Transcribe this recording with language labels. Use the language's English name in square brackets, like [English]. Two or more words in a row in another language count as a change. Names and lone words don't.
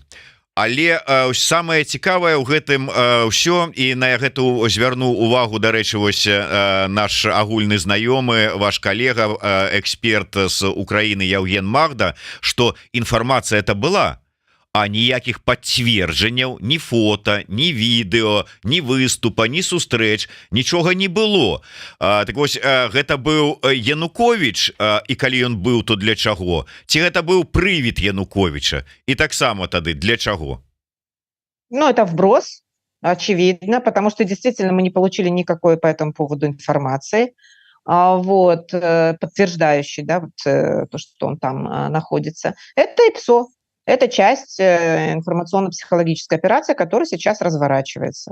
[Belarusian] Але самае цікавае ў гэтым ўсё, і на гэту звярнуў увагу, дарэчы, вось наш агульны знаёмы, ваш калега, эксперт з Украіны Яўген Магда, што інфармацыя это была, а ніякіх пацверджанняў, ні фото, ні відэо, ні выступа, ні сустрэч, нічога не было. Так вось, гэта быў Янукович, і калі ён быў, то для чаго? Ці гэта быў прывід Януковича? І таксама тады для чаго? [Russian] Ну, это вброс, очевидно, потому что действительно мы не получили никакой по этому поводу информации, вот, подтверждающей, да, вот, то, что он там находится. Это ИПСО. Это часть информационно-психологической операции, которая сейчас разворачивается.